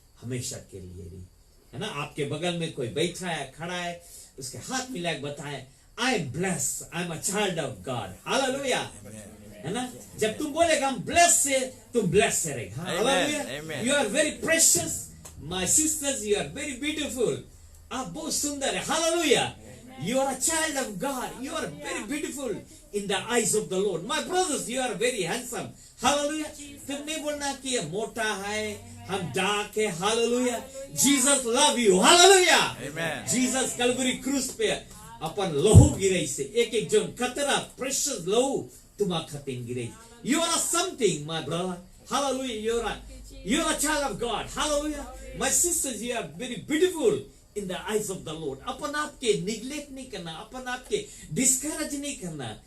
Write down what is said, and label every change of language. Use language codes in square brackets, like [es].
[hi] हमेशा के लिए रही, है ना। आपके बगल में कोई बैठा है, खड़ा है, उसके हाथ मिला के बताए, I am blessed, I am a child of God, hallelujah, है ना। जब तुम बोलेगा हम ब्लेस से, तुम ब्लेस से रहेगा, hallelujah. [en] You are very precious my sisters, you are very beautiful, आप बहुत सुंदर है, hallelujah. You are a child of God. You are very beautiful in the eyes of the Lord. My brothers, you are very handsome. Hallelujah. [hi] तुम नहीं बोलना कि ये मोटा है, हम डार्क है, hallelujah. [en] Jesus love you, hallelujah. [hi] Jesus Kalvari क्रूस पे अपन लहू गिरे से, एक एक जन कतरा प्रेशियस लहू तुम्हारा खतिन गिरे। [en] You are something, my brother. Hallelujah. You are a child of God. Hallelujah. My sisters, you are very beautiful in the eyes of the Lord. [hi] अपन आपके neglect नहीं करना, अपन आपके discourage नहीं करना.